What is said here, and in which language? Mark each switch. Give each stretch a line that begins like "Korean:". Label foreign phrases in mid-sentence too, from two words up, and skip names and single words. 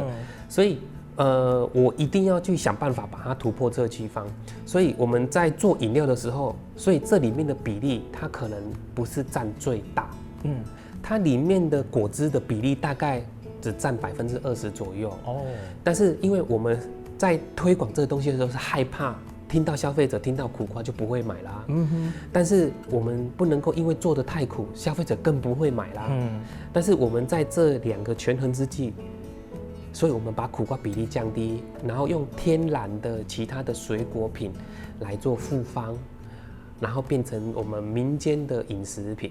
Chinese: 所以我一定要去想辦法把它突破這個地方。所以我們在做飲料的時候，所以這裡面的比例它可能不是佔最大，它裡面的果汁的比例大概只佔20%左右。但是因為我們在推廣這個東西的時候，是害怕聽到消費者聽到苦瓜就不會買啦。但是我們不能夠因為做得太苦，消費者更不會買啦。但是我們在這兩個權衡之際，所以我們把苦瓜比例降低，然後用天然的其他的水果品來做複方，然後變成我們民間的飲食品。